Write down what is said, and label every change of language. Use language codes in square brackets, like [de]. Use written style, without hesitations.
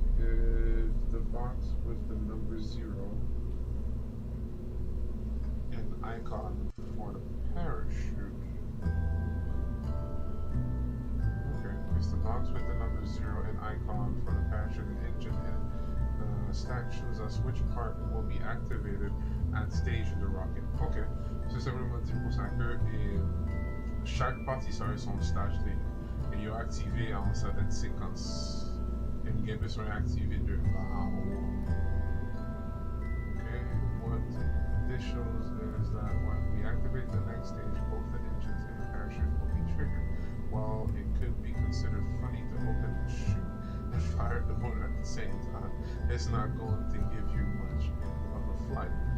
[en] The box with the number 0 and icon for the parachute. Okay, it's the box with the number 0 and icon for the parachute and engine, and the stack shows us which part will be activated at stage of the rocket. [fr] Okay, c'est simplement dit pour ça que chaque partie serait son stage et il est activé en certaines séquences. Et il y a besoin d'activer de là en haut. [en] Okay, what this shows is that when we activate the next stage, both the engines and the parachute will be triggered. While it could be considered funny to open and shoot and fire the motor at the same time, it's not going to give you much of a flight.